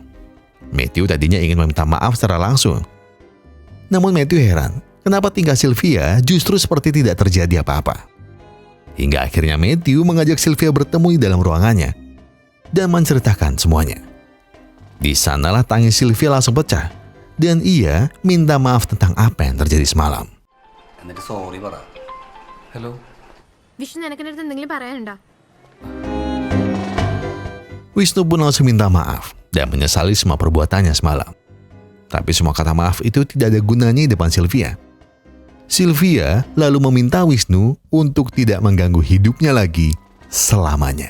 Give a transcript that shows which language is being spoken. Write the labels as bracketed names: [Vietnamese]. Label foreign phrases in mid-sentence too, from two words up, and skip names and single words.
[Indonesian] Matthew tadinya ingin meminta maaf secara langsung. Namun Matthew heran, kenapa tingkah Sylvia justru seperti tidak terjadi apa-apa. Hingga akhirnya Matthew mengajak Sylvia bertemu di dalam ruangannya dan menceritakan semuanya. Di sanalah tangis Sylvia langsung pecah dan ia minta maaf tentang apa yang terjadi semalam. Hello. [Malayalam] വിഷ്ണു നിനക്കെൻ്റെ അടുത്ത് എന്തെങ്കിലും പറയാനുണ്ടോ? [Indonesian] Wisnu pun langsung minta maaf dan menyesali semua perbuatannya semalam. Tapi semua kata maaf itu tidak ada gunanya di depan Sylvia. Sylvia lalu meminta Wisnu untuk tidak mengganggu hidupnya lagi selamanya.